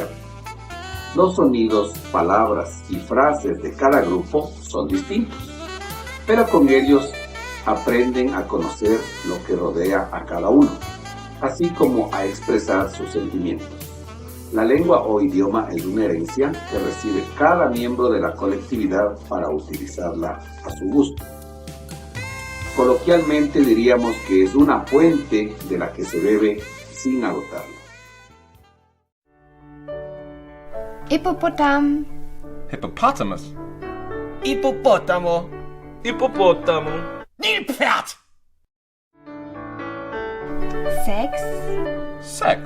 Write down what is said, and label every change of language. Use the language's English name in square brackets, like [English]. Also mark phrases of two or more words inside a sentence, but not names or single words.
[Spanish] Los sonidos, palabras y frases de cada grupo son distintos, pero con ellos aprenden a conocer lo que rodea a cada uno, así como a expresar sus sentimientos. La lengua o idioma es una herencia que recibe cada miembro de la colectividad para utilizarla a su gusto. Coloquialmente diríamos que es una fuente de la que se bebe sin agotarla. [Romanian] Hippopotam. [English] Hippopotamus. [Italian] Hippopotamo. Hippopotamo. [German] Nilpferd. Sex. Sex.